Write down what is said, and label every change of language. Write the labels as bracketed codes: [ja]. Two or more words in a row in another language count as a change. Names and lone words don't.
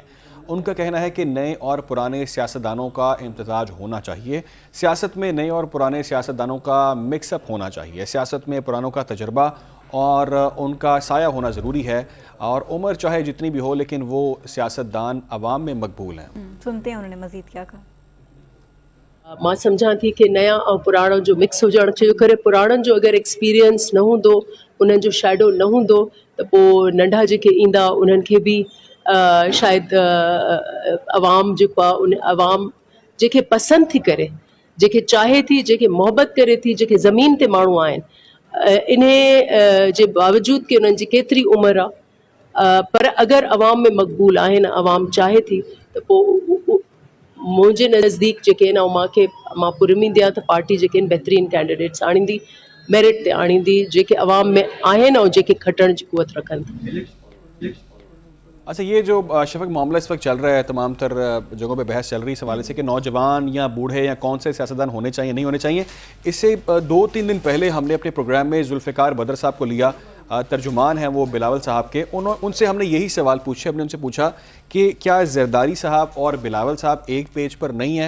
[ur] ان کا کہنا ہے کہ نئے اور پرانے سیاستدانوں کا امتزاج ہونا چاہیے. سیاست میں نئے اور پرانے سیاستدانوں کا مکس اپ ہونا چاہیے. سیاست میں پرانوں کا تجربہ اور ان کا سایہ ہونا ضروری ہے، اور عمر چاہے جتنی بھی ہو لیکن وہ سیاستدان عوام میں مقبول ہیں. سنتے ہیں انہوں نے مزید کیا کہا. [sd] मां सम्झां थी कि नया और पुराणो जो मिक्स हुजणु छो करे, पुराणनि जो अगरि एक्सपीरियंस न हूंदो, उन्हनि जो शैडो न हूंदो, त पोइ नंढा जेके ईंदा उन्हनि खे बि शायदि अवाम जेको आहे उन अवाम जेके पसंदि थी करे, जेके चाहे थी, जेके मोहबत करे थी, जेके ज़मीन ते माण्हू आहिनि, इन जे बावजूद कि उन्हनि जी केतिरी उमिरि आहे, पर अगरि अवाम में मक़बूल आहिनि, अवाम चाहे थी, त पोइ मुंहिंजे नज़दीक जेके आहिनि, ऐं मां पुरमींदी आहियां त पार्टी जेके आहिनि बहितरीनु कैंडिडेट्स आणींदी, मेरिट ते आणींदी, जेके अवाम में आहिनि ऐं जेके खटण जी क़ुवत रखनि। [ur] اچھا، یہ جو شفق معاملہ اس وقت چل رہا ہے، تمام تر جگہوں پہ بحث چل رہی ہے اس حوالے سے کہ نوجوان یا بوڑھے یا کون سے سیاستدان ہونے چاہیے نہیں ہونے چاہیے. اس سے 2-3 دن پہلے ہم نے اپنے پروگرام میں ذوالفقار بدر صاحب کو لیا، ترجمان ہیں وہ بلاول صاحب کے. ان سے ہم نے یہی سوال پوچھے، ہم نے ان سے پوچھا کہ کیا زرداری صاحب اور بلاول صاحب ایک پیج پر نہیں ہے?